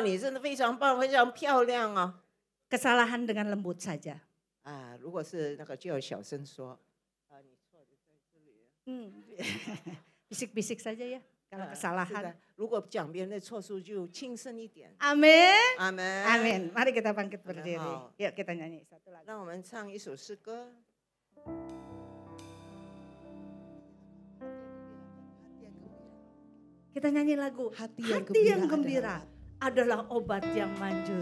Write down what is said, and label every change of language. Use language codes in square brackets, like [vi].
[zh] 你真的非常棒，非常漂亮啊！ [id] Kesalahan dengan lembut saja. [zh] 如果是那个就要小声说。你错的在这里。 [id] Bisik-bisik saja ya. Kalau kesalahan. [zh] 如果讲别人的错处就轻声一点。 [id] Amin. Amin. Amin. Mari kita bangkit berdiri. Yuk kita nyanyi satu lagu. [zh] 让我们唱一首诗歌。 [id] Kita nyanyi lagu Hati yang gembira adalah obat yang manjur.